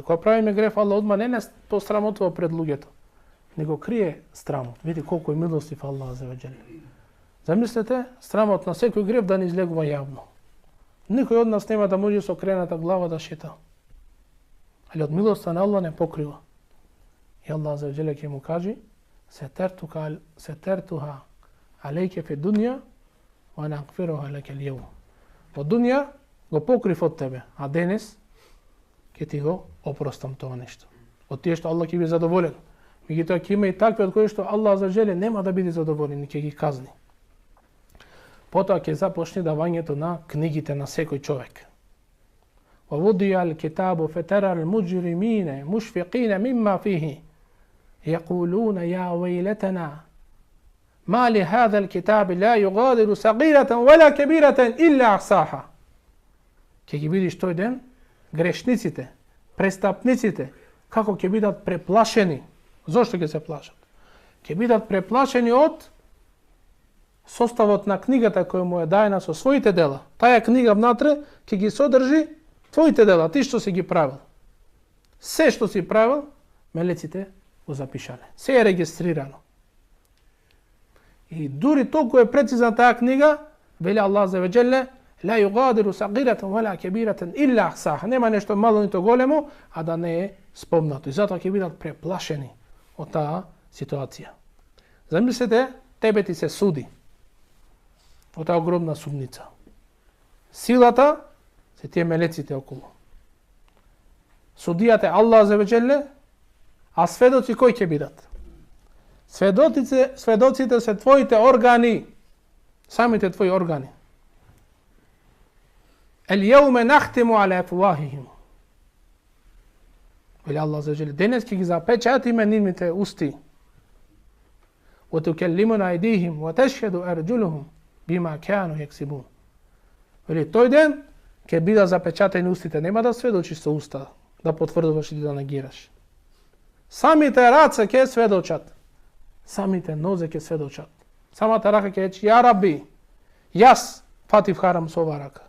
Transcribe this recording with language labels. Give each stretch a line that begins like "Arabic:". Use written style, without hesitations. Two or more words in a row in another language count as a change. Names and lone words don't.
Macedonian: Кога правиме грев, Аллах одма не посрамотува пред луѓето, него крие срамот. Види колку е милостив
Arabic: الله عز وجل."
Macedonian: Замислете, срамот на секој грев да не излегува јавно. Никој од нас нема да може со окрената глава да шета. Али од милоста на Аллах не покрива. И
Arabic: الله عز وجل
Macedonian: ќе му каже:
Arabic: "سترتها عليك في الدنيا وأغفرها لك اليوم."
Macedonian: Во дунја го покрив од тебе, а денес ќе ти го опростам тоа нешто. Од тие што Аллах ќе биде задоволен. Меѓутоа ќе има и такви од кои што
Arabic: الله عز وجل
Macedonian: нема да биде задоволен и ќе ги казни. Потоа ќе започне давањето на книгите на секој човек.
Arabic: وَوُضِيَ الْكِتَابُ فَتَرَى الْمُجْرِمِينَ مُشْفِقِينَ مِمَّا فِيهِ يَقُولُونَ يَا وَيْلَتَنَا مَا لِهَذَا الْكِتَابِ لَا يُغَادِرُ صَغِيرَةً وَلَا كَبِيرَةً إِلَّا أَحْصَاهَا.
Macedonian: Ќе ги видиш тој ден грешниците, престапниците, како ќе бидат преплашени. Зошто ќе се плашат? Ќе бидат преплашени од составот на книгата која му е дајна со своите дела. Таа книга внатре ќе ги содржи твоите дела, ти што си ги правил. Се што си правил, мелеците го запишале. Се е регистрирано. И дури толку е прецизна таа книга, вели
Arabic: الله عز وجل: "لا يغادر صغيرة ولا كبيرة إلا أحصاها."
Macedonian: Нема нешто мало нито големо, а да не е спомнато. И затоа ќе бидат преплашени од таа ситуација. Замислете, тебе ти се суди од таа огромна судница. Силата се тие мелеците околу. Судијата е
Arabic: الله عز وجل,
Macedonian: а сведоци кои ќе бидат? Сведоците се твоите органи, самите твои органи.
Arabic: اليوم نختم على أفواههم.
Macedonian: Вели
Arabic: الله عز وجل,
Macedonian: денес ќе ги запечатиме нивните усти.
Arabic: وتكلمنا أيديهم وتشهد أرجلهم بما كانوا يكسبون.
Macedonian: Вели тој ден ќе бидат запечатени устите, нема да сведочиш со уста, да потврдуваш или да негираш. Самите раце ќе сведочат, самите нозе ќе сведочат. Самата рака ќе рече:
Arabic: "يا رب,
Macedonian: јас фатив харам со ова рака.